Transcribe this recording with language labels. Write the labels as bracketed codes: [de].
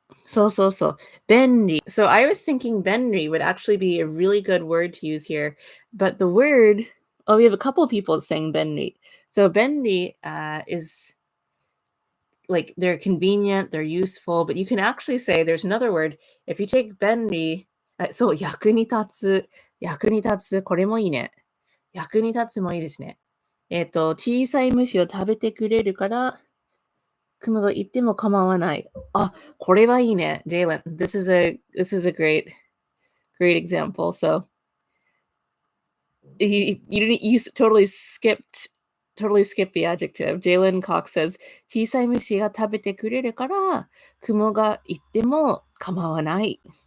[en] So. Benri. So I was thinking benri would actually be a really good word to use here. But the word, we have a couple of people saying benri. So benri is like they're convenient, they're useful, but you can actually say there's another word. If you take benri, [ja] そう、役に立つ、これもいいね。役に立つもいいですね。小さい虫を食べてくれるから、雲がいても構わない。あ、これはいいね、Jalen. [en] This is a great example. So you totally skipped the adjective. [ja] Jalen Cox says, 小さい虫が食べてくれるから、雲がいても構わない。